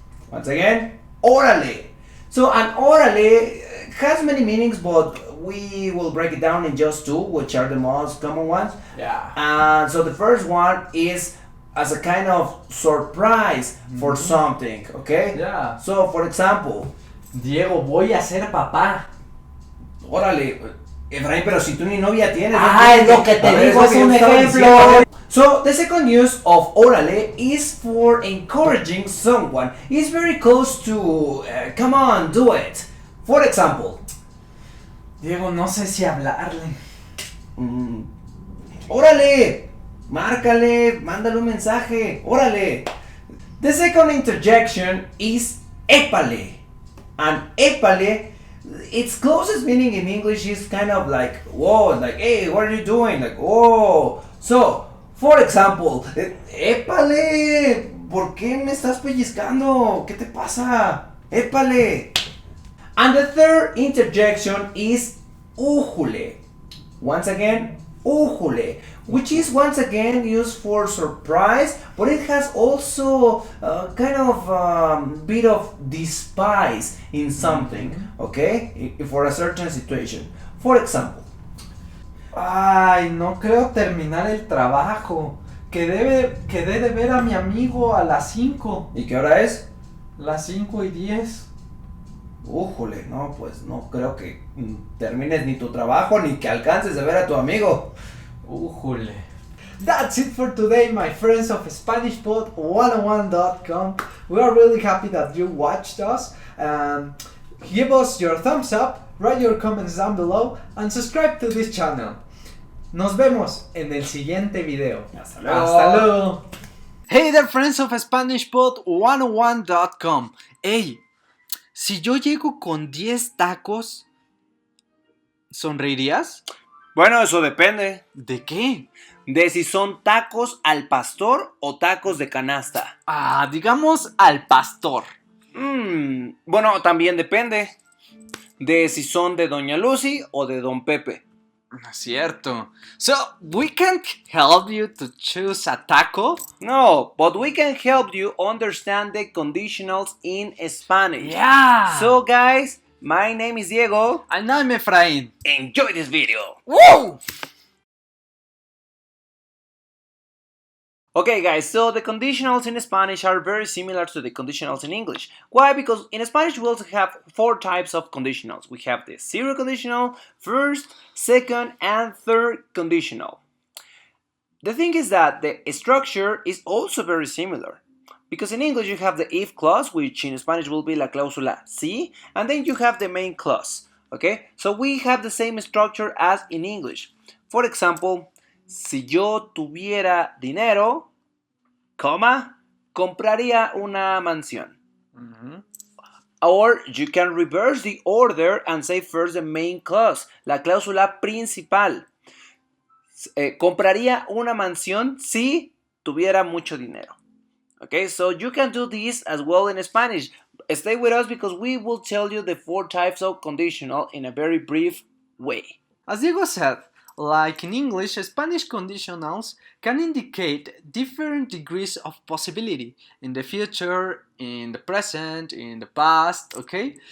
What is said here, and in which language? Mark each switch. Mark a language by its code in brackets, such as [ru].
[en] Once again, orale. So an orale has many meanings, but we will break it down in just 2, which are the most common ones. Yeah. So the first one is as a kind of surprise for something, okay? Yeah. So, for example, [es] Diego, voy a ser papá. órale, Efraín, pero si tú ni novia tienes. Ay, lo que te digo es un ejemplo. [en] So, the second use of orale is for encouraging someone. It's very close to, come on, do it. For example, [es] Diego, no sé si hablarle. órale, márcale, mándale un mensaje, órale. [en] The second interjection is épale. And épale, its closest meaning in English is kind of like, whoa, like, hey, what are you doing? Like, whoa. So, for example, [es] épale, ¿por qué me estás pellizcando? ¿Qué te pasa? Épale. [en] And the third interjection is újule. Once again, újule, which is once again used for surprise, but it has also kind of bit of despise in something, okay, for a certain situation. For example, [es] Ay, no creo terminar el trabajo. Quedé de ver a mi amigo a las 5. ¿y qué hora es? Las 5:10. Újule, no, pues no creo que termines ni tu trabajo ni que alcances de ver a tu amigo. Újule. [en] That's it for today, my friends of SpanishPod101.com. We are really happy that you watched us. Give us your thumbs up, write your comments down below, and subscribe to this channel. [es] Nos vemos en el siguiente video. Hasta luego. Hasta luego. [en] Hey there, friends of SpanishPod101.com. [es] Hey, si yo llego con 10 tacos, ¿sonreirías? Bueno, eso depende. ¿De qué? De si son tacos al pastor o tacos de canasta. Digamos al pastor. Bueno, también depende de si son de Doña Lucy o de Don Pepe. Cierto. [en] So, we can help you to choose a taco? No, but we can help you understand the conditionals in Spanish. Yeah. So, guys, my name is Diego. And I'm Efraín. Enjoy this video. Woo! Okay, guys, so the conditionals in Spanish are very similar to the conditionals in English. Why? Because in Spanish we also have 4 types of conditionals. We have the zero conditional, first, second, and third conditional. The thing is that the structure is also very similar. Because in English you have the if clause, which in Spanish will be [es] la cláusula si, [en] and then you have the main clause. Okay? So we have the same structure as in English. For example, [es] si yo tuviera dinero, coma, compraría una mansión. [en] Or you can reverse the order and say first the main clause, [es] la cláusula principal. compraría una mansión si tuviera mucho dinero. [en] Okay, so you can do this as well in Spanish. Stay with us because we will tell you the 4 types of conditional in a very brief way. As Diego said, like in English, Spanish conditionals can indicate different degrees of possibility in the future, in the present, in the past, okay?